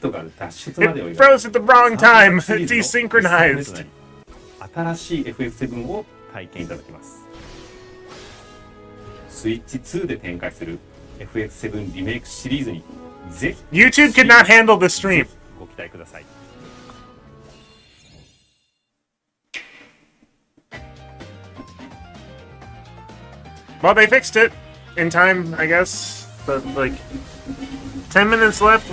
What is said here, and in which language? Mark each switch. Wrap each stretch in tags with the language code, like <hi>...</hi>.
<en>It froze at the wrong time. It desynchronized.</en> <ja>新しい FF7 を体験いただきます。スイッチ2で展開する FF7 リメイクシリーズに</ja> <en>YouTube could not handle the stream.</en> <ja>ご期待ください。</ja> <en>Well, they fixed it in time, I guess. But like, 10 minutes left.</en>